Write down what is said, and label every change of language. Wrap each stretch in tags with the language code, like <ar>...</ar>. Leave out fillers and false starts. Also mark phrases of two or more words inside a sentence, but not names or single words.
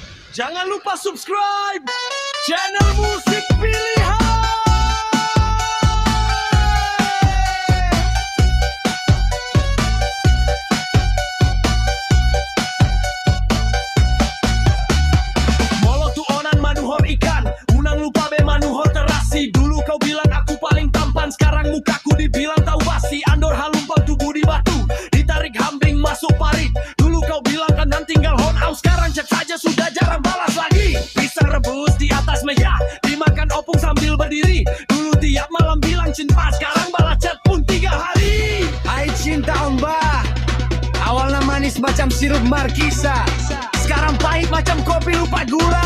<id>Jangan lupa subscribe channel musik pilihan.</id> <bbc>Molo tuonan manuhor ikan, unang lupa be manuhor terasi.</bbc> <id>Dulu kau bilang aku paling tampan, sekarang mukaku dibilang tahu basi.</id> <bbc>Andor halumpang</bbc> <id>tubuh di batu, ditarik hambing masuk parit. Dulu kau bilang kanan tinggal hon out, sekarang chat saja sudah jarang balas lagi. Pisang rebus di atas meja, dimakan opung sambil berdiri. Dulu tiap malam bilang cinta, sekarang balas chat pun 3 hari. Hai cinta Mbah, awalnya manis macam sirup markisa, sekarang pahit macam kopi lupa gula.</id>